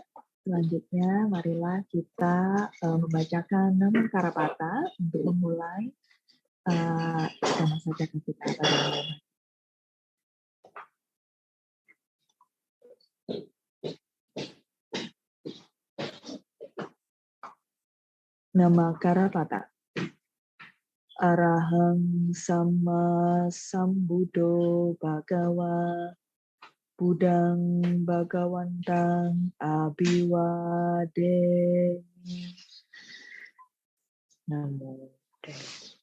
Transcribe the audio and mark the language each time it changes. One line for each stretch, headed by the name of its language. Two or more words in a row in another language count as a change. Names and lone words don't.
Indonesian: Selanjutnya, marilah kita membacakan Nama Karapata untuk memulai Dhamma Saccaka kita pada malam hari. Nama Karapata.
Pali: Arahang Sama Sambuddho Bhagawa Budang Bhagawantang Abhiwademi. Namo Buddhaya.